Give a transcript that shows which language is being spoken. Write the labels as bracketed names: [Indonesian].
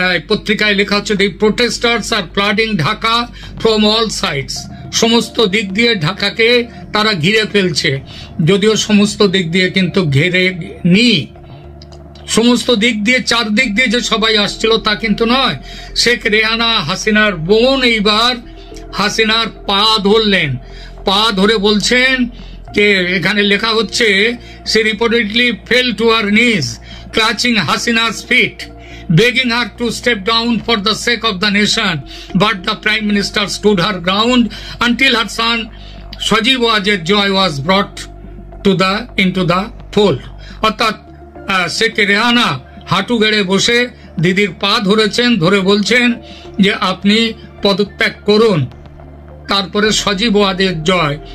[Bangla] পত্রিকায় লেখা হচ্ছে, [English] the protesters are flooding Dhaka from all sides, [Bangla] সমস্ত দিক দিয়ে ঢাকাকে তারা ঘিরে ফেলছে। যদিও সমস্ত দিক দিয়ে কিন্তু ঘিরে নি, সমস্ত দিক দিয়ে, চারদিক দিয়ে যে সবাই আসছিল তা কিন্তু নয়। শেখ রেহানা হাসিনার বোন এইবার হাসিনার পা ধরলেন, পা ধরে বলছেন যে, এখানে লেখা হচ্ছে, [English] She reportedly fell to her knees clutching Hasina's feet, begging her to step down for the sake of the nation, but the Prime Minister stood her ground until her son Sajib Wajed Joy was brought into the fold. [Bangla] অর্থাৎ শেখ রেহানা হাঁটু গেড়ে বসে দিদির পা ধরেছেন, ধরে বলছেন যে আপনি পদত্যাগ করুন, তারপরে সজীব ওয়াজেদ জয়।